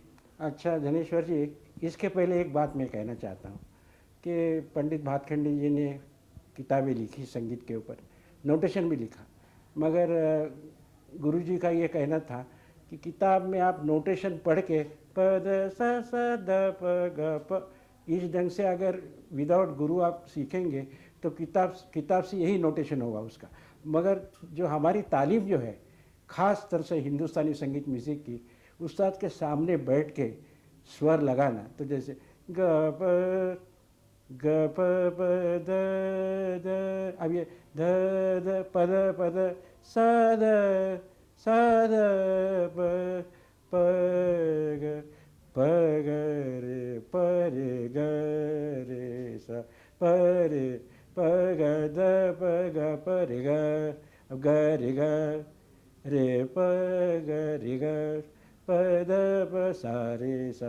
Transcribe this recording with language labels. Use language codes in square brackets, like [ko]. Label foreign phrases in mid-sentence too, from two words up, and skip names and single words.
[hi] अच्छा धनेश्वर जी, इसके पहले एक बात मैं कहना चाहता हूँ कि पंडित भातखंडे जी ने किताबें लिखी संगीत के ऊपर, नोटेशन भी लिखा, मगर गुरु जी का ये कहना था कि किताब में आप नोटेशन पढ़ के प द स द प ग प इस ढंग से अगर विदाउट गुरु आप सीखेंगे तो किताब से यही नोटेशन होगा उसका। मगर जो हमारी तालीम जो है ख़ास तरह से हिंदुस्तानी संगीत म्यूज़िक की, उस्ताद के सामने बैठ के स्वर लगाना, तो जैसे ग प प द द, अब ये ध द प द स द प प ग रे प रे ग रे सा प रे प ग द प ग प रे ग, अब ग रे ग रे प ग रे ग प द प सा रे सा।